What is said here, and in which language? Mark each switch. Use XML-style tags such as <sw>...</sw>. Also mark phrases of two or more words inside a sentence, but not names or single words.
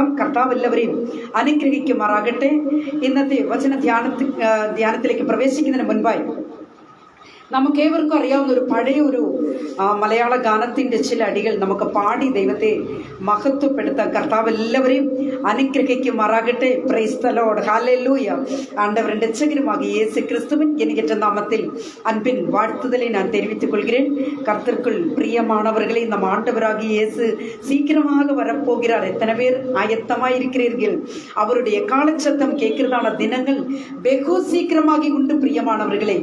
<ml>കർത്താവ് എല്ലാവരെയും അനുഗ്രഹിക്കുമാറാകട്ടെ. ഇന്നത്തെ വചന ധ്യാനത്തിലേക്ക് പ്രവേശിക്കുന്നതിന് മുൻപായി നമുക്കേവർക്കും അറിയാവുന്ന ഒരു പഴയ മലയാള ഗാനത്തിൻ്റെ ചില അടികൾ നമുക്ക് പാടി ദൈവത്തെ മഹത്വപ്പെടുത്താൻ. കർത്താവ് എല്ലാവരെയും അനുഗ്രഹിക്കുമാറാകട്ടെ.</ml> <en>praise the Lord. ഹല്ലേലൂയ.</en> <ta>ஆண்டவரின் இரட்சகருமாகிய இயேசு கிறிஸ்துவின் என்கிற நாமத்தில் அன்பின் வாழ்த்துதலை நான் தெரிவித்துக் கொள்கிறேன். கர்த்தருக்குள் பிரியமானவர்களே, நம் ஆண்டவராகிய இயேசு சீக்கிரமாக வரப்போகிறார். எத்தனை பேர் ஆயத்தமாய் இருக்கிறீர்கள்? அவருடைய காலச்சத்தம் கேட்கிறதான தினங்கள் வெகு சீக்கிரமாகி உண்டு பிரியமானவர்களே.</ta>